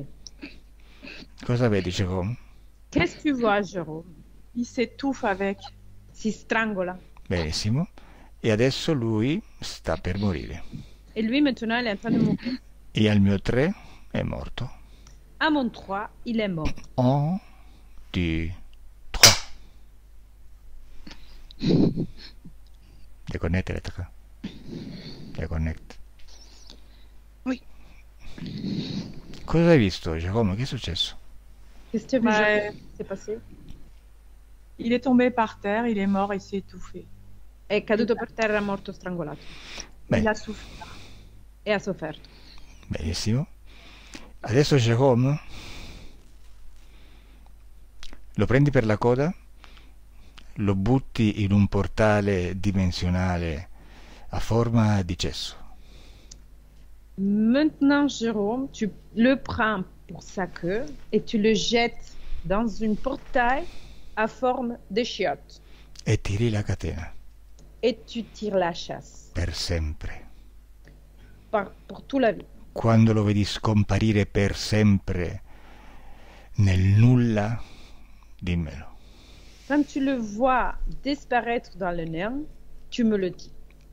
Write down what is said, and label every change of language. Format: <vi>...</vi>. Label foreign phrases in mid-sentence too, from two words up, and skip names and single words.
<it>Cosa vedi, Jérôme?</it> <fr>Qu'est-ce que tu vois, Jérôme? Il s'étouffe avec.</fr> <it>Si strangola. Benissimo. E adesso lui sta per morire.</it> <fr>Et lui, maintenant, il est en train de mourir.</fr> <it>E al mio 3 è morto.</it> <fr>À mon 3, il est mort. 1, 2, 3. Déconnecte les 3. Déconnecte. Oui.</fr> <it>Cosa hai visto, Giacomo? Che è successo?</it> <fr>Qu'est-ce que tu as vu, Bah, Jérôme? Qu'est-ce qui s'est passé? Il est tombé par terre, il est mort, il s'est étouffé.</fr> <it>È caduto per terra, morto strangolato. Beh,</it> <fr>Il a souffert.</fr> <it>E ha sofferto. benissimo. Adesso, Giacomo, lo prendi per la coda, lo butti in un portale dimensionale a forma di cesso.</it> <fr>Maintenant, Jérôme, tu le prends pour sa queue et tu le jettes dans une portail à forme de chiotte.</fr> <it>E tiri la catena</it> <fr>Et tu tires la chasse</fr> <it>per sempre.</it> <fr>pour toute la vie.</fr> <it>Quando lo vedi scomparire per sempre nel nulla, dimmelo.</it> <fr>Quand tu le vois disparaître dans le néant, tu me le dis.</fr>